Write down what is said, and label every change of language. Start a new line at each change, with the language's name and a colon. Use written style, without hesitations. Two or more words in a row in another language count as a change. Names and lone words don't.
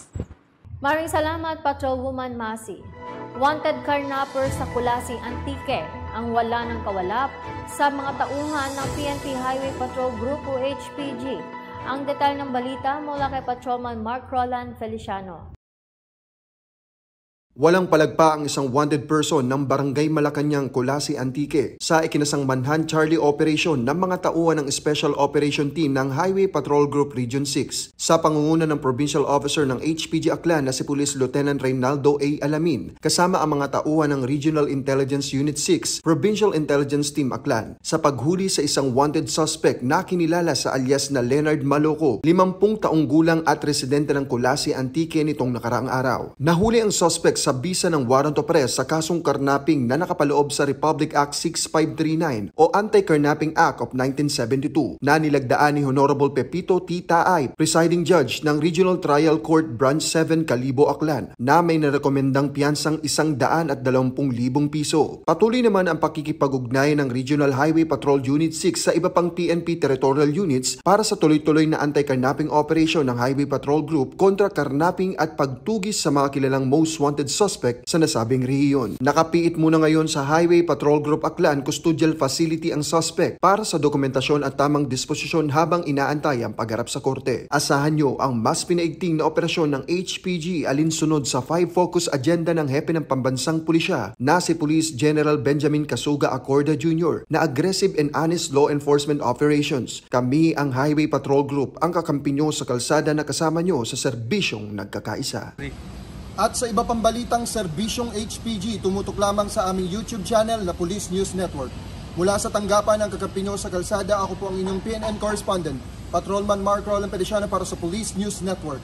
Filipino: Maraming salamat, Patrolwoman Masi.
English: Wanted carnapper
Filipino: sa Kulasi, Antique ang wala ng kawalap sa mga tauhan ng PNP Highway Patrol Grupo HPG. Ang detalye ng balita mula kay Patrolman Mark Roland Feliciano. Walang palagpa ang isang
English: wanted person
Filipino: ng Barangay Malacanang, Colasi, Antique sa ikinasang Manhunt Charlie Operation ng mga tauhan ng Special Operation Team ng Highway Patrol Group Region 6 sa pangunguna ng Provincial Officer ng HPG Aklan na si Police Lieutenant Reynaldo A. Alamin kasama ang mga tauhan ng Regional Intelligence Unit 6 Provincial Intelligence Team Aklan sa paghuli sa isang
English: wanted suspect
Filipino: na kinilala sa alias na Leonard Maloco, 50 taong gulang at residente ng Colasi, Antique nitong nakaraang araw. Nahuli ang suspect sa bisa ng
English: warrant of arrest
Filipino: sa kasong karnaping na nakapaloob sa Republic Act 6539 o Anti-Carnapping Act of 1972 na nilagdaan ni Honorable Pepito T. Taay,
English: presiding judge
Filipino: ng Regional Trial Court Branch 7 Calibo, Aklan, na may narekomendang piyansang 120,000 piso. Patuloy naman ang pakikipag-ugnayan ng Regional Highway Patrol Unit 6 sa iba pang PNP territorial units para sa tuloy-tuloy na
English: anti-carnapping operation
Filipino: ng Highway Patrol Group kontra karnapping at pagtugis sa mga kilalang
English: most wanted suspect
Filipino: sa nasabing rehiyon. Nakapiit muna ngayon sa Highway Patrol Group Aklan Custodial Facility ang suspect para sa dokumentasyon at tamang disposisyon habang inaantay ang pagharap sa korte. Asahan nyo ang mas pinaigting na operasyon ng HPG alinsunod sa 5
English: focus agenda
Filipino: ng Hepe ng Pambansang Pulisya na si Police General Benjamin Casuga Acorda Jr.
English: na aggressive and honest law enforcement operations.
Filipino: Kami ang Highway Patrol Group, ang kakampi nyo sa kalsada na kasama nyo sa serbisyong nagkakaisa. At sa iba pang balitang serbisyong HPG, tumutok lamang sa aming
English: YouTube channel
Filipino: na Police News Network. Mula sa tanggapan ng Kakapinyo sa Kalsada, ako po ang inyong
English: PNN correspondent,
Filipino: Patrolman Mark Roland Pediciano para sa Police News Network.